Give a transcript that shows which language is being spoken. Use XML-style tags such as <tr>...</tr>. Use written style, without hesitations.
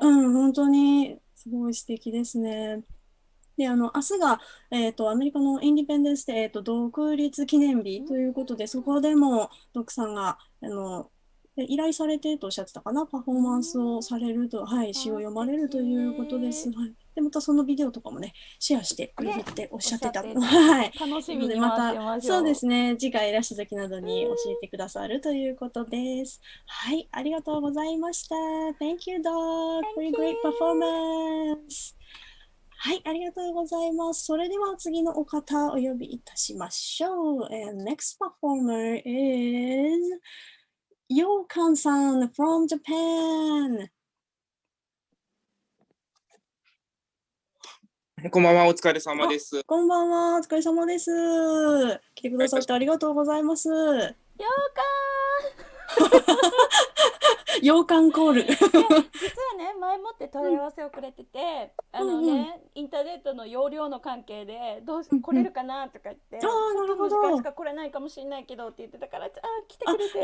<ja>本当にすごい素敵ですね。で、明日が、アメリカのインディペンデンスデー、独立記念日ということで、そこでもドクさんが依頼されてとおっしゃってたかな、パフォーマンスをされると、はい、詩を読まれるということです。はい、で、またそのビデオとかもね、シェアしてくれるっておっしゃってた。はい。楽しみに待ってましょう。そうですね、次回いらした時などに教えてくださるということです。はい、ありがとうございました。</ja> <en>Thank you, Doug, for your great performance.</en> <ja>はい、ありがとうございます。それでは次のお方お呼びいたしましょう。</ja> <en>And next performer is Yokan-san from Japan.</en> <ja>こんばんは、お疲れ様です。こんばんは、お疲れ様です。来てくださってありがとうございます。洋館コール。実はね、前もって問い合わせをくれてて、インターネットの容量の関係で来れるかなとか言って、ちょっとの時間しか来れないかもしれないけどって言ってたから、来てくれて</ja>